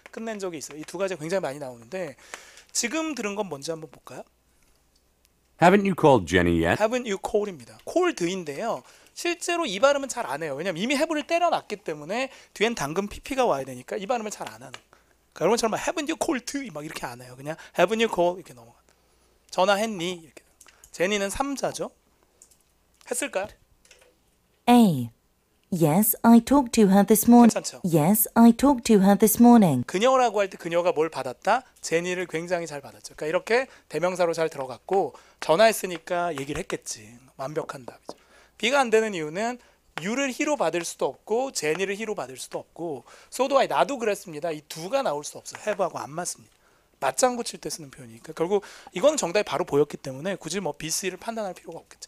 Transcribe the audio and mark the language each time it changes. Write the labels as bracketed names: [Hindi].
[Korean] 끝낸 적이 있어요. 이 2가지가 굉장히 많이 나오는데 지금 들은 건 뭔지 한번 볼까요? [English] Haven't you called Jenny yet? Haven't you called [Korean] 입니다. called인데요. 실제로 이 발음은 잘 안 해요. 왜냐면 이미 have를 때려놨기 때문에 뒤엔 당근 pp가 와야 되니까 이 발음을 잘 안 하는. 그러니까 여러분처럼 막 [English] haven't you called [Korean] 막 이렇게 안 해요. 그냥 haven't you called 이렇게 넘어가. 전화했니? 이렇게. 제니는 3자죠. 했을까요? [English] A. Yes, I talked to her this morning. [Korean] 괜찮죠? [English] Yes, I talked to her this morning. [Korean] 그녀라고 할 때 그녀가 뭘 받았다? 제니를 굉장히 잘 받았죠. 그러니까 이렇게 대명사로 잘 들어갔고 전화했으니까 얘기를 했겠지. 완벽한 답이죠. B가 안 되는 이유는 you를 he로 받을 수도 없고 제니를 he로 받을 수도 없고 [English] so do I [Korean] 나도 그랬습니다. 이 두가 나올 수 없어요. have하고 안 맞습니다. 맞장구 칠 때 쓰는 표현이니까 결국 이건 정답이 바로 보였기 때문에 굳이 뭐 B, C를 판단할 필요가 없겠죠.